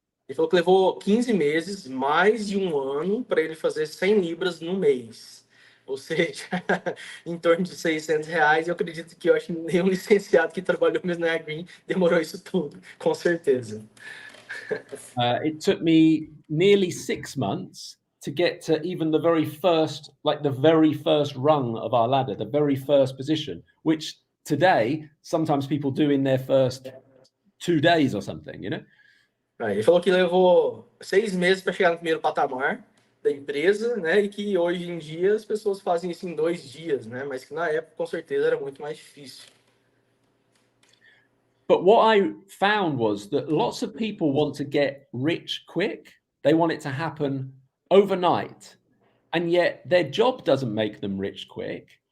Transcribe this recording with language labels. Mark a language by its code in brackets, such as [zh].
[pt] Ele falou que levou 15 meses, mais de um ano, para ele fazer 100 libras no mês. Ou seja, em torno de R$600. Eu acredito que eu acho que nenhum licenciado que trabalhou mesmo na Green demorou isso tudo, com certeza. [en] It took me nearly 6 months to get to even the very first rung of our ladder, the very first position, which today sometimes people do in their first 2 days or something, you know? [pt] Ele falou que levou 6 meses para chegar no primeiro patamar da empresa, né? E que hoje em dia as pessoas fazem isso em 2 dias, né? Mas que na época com certeza era muito mais difícil. [en] But what I found was that lots of people want to get rich quick. They want it to happen overnight. And yet their job doesn't make them rich quick.